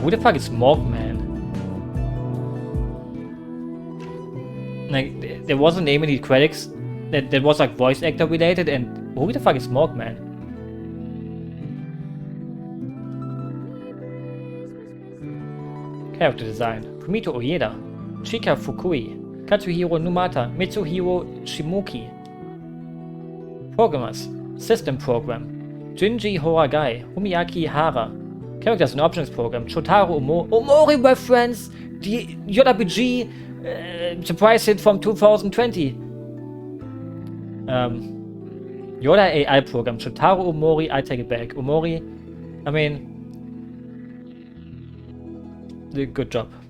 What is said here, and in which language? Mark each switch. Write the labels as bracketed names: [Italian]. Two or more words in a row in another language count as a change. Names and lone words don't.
[English] Who the fuck is Smokeman? Like, there was a name in the credits that was like voice actor related, and who the fuck is Smokeman? Character design: Fumito Ueda, Chika Fukui, Katsuhiro Numata, Mitsuhiro Shimuki. Programmers: System Program, Junji Horagai, Humiaki Hara. Characters and Options Program: Shotaro Omori reference, the JRPG surprise hit from 2020. Yoda AI program, Shotaro Omori, I take it back. Omori, I mean, good job.